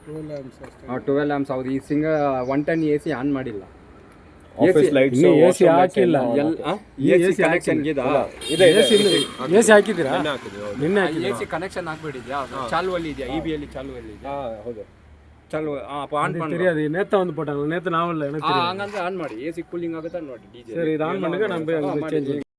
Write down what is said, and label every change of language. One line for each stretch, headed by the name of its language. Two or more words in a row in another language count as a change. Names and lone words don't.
Kannada: 12 ಆಮ್ಸ್. ಹೌದು. ಈ ಸಿಂಗಲ್ 110 AC ಆನ್ ಮಾಡಿಲ್ಲ. AC ಹಾಕಿಲ್ಲ.
English: AC connection
Kannada: ಹಾಕಿದ್ದೀರಾ? ನಿನ್ನೆ
English: AC connection
Kannada: ಹಾಕ್ಬಿಟ್ಟಿದ್ಯಾ? ಚಾಲುವಲ್ಲಿ ಇದೆಯಾ? EBಯಲ್ಲಿ ಚಾಲುವಲ್ಲಿ ಇದೆಯಾ? ಹೌದು. ಚಾಲು ಆನ್ ಮಾಡಿ.
Tamil: தெரியாது நேத்து வந்து போட்டாங்க. நேத்து நான் இல்ல எனக்கு தெரியும்.
Kannada: ಹಂಗಂದ್ರೆ ಆನ್ ಮಾಡಿ.
English: AC cooling
Kannada: ಆಗುತ್ತೆ ನೋಡಿ.
Tamil: சரி இது ஆன் பண்ணுங்க, நம்ம சேஞ்ச்